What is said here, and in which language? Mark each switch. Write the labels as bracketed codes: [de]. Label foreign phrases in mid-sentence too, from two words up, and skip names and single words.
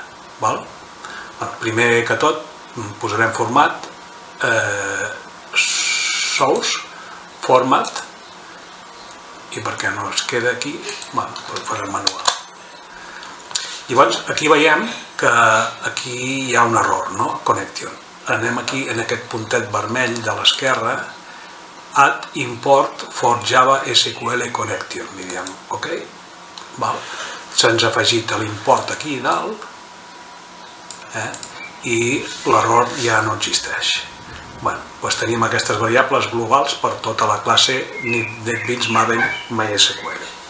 [ca] Primer que tot posarem format [en] source format [ca] i perquè no es queda aquí farem manual. Llavors aquí veiem que aquí hi ha un error, no? Connection. Anem aquí en aquest puntet vermell de l'esquerra, [en] add import for Java SQL connection, [ca] diguem, ok? Se'ns ha afegit l'import aquí dalt i l'error ja no existeix. Tenim aquestes variables globals per tota la classe NetBeans Maven MySQL.